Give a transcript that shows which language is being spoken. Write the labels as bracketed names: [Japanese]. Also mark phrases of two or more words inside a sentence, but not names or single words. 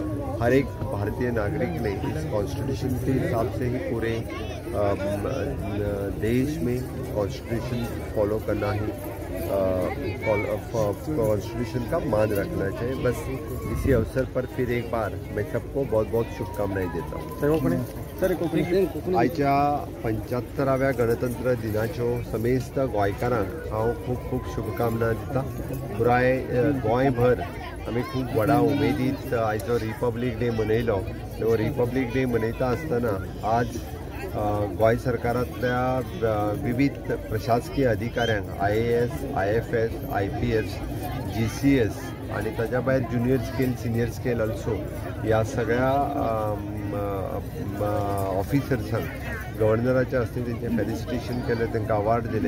[Hindi] हर एक भारतीय नागरिक ने इस कॉन्स्टिट्यूशन के हिसाब से ही पूरे देश में [English] constitution follow [Hindi] करना ही कॉन्स्टिट्यूशन का मान रखना चाहिए. बस इसी अवसर पर फिर एक बार मैं सबको बहुत बहुत शुभकामनाएं देता हूँ. [Konkani] आयच्या 75व्या गणतंत्र दिनाच्यो समेस्त गोंयकारांक हांव खूब खूब शुभकामना दिता. पुराय गोंयभर आमी खूब व्हडा उमेदीत आयचो [English] Republic Day [Konkani] मनयलो. तो [English] Republic Day [Konkani] मनयता आसतना आज गोंय सरकारांतल्या विविध प्रशासकीय अधिकाऱ्यांक IAS, IFS, IPS, GCS आणि ताच्या भायर [English] junior scale senior scale also [Konkani] ह्या सगळ्या ऑफिसर्सांक गव्हर्नराच्या हस्ते तेंचें फेलिसिटेशन केलें, तांकां अवॉर्ड दिले.